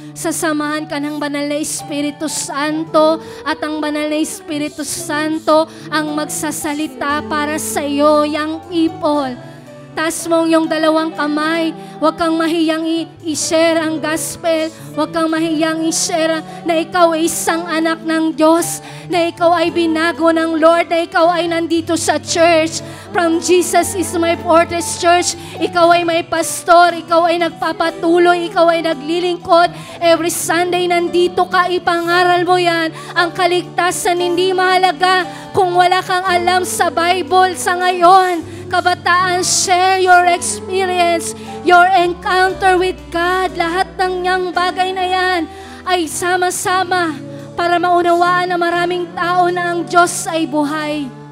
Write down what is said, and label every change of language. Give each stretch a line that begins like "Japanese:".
Filipino: Sasamahan ka ng Banal na Espiritu Santo, at ang Banal na Espiritu Santo ang magsasalita para sa iyo,
English: young people.
Filipino: Taas mong yung dalawang kamay. Huwag kang mahiyang i-share ang gospel. Huwag kang mahiyang i-share na ikaw ay isang anak ng Diyos, na ikaw ay binago ng Lord, na ikaw ay nandito sa church.
English: From Jesus is my Fortress Church.
Filipino: Ikaw ay may pastor, ikaw ay nagpapatuloy, ikaw ay naglilingkod.
English: Every Sunday
Filipino: nandito ka, ipangaral mo yan. Ang kaligtasan hindi mahalaga kung wala kang alam sa Bible sa ngayon.
English: Kabataan, share your experience, your encounter with God.
Filipino: Lahat ng niyang bagay na yan ay sama-sama para maunawaan na maraming tao na ang Diyos ay buhay.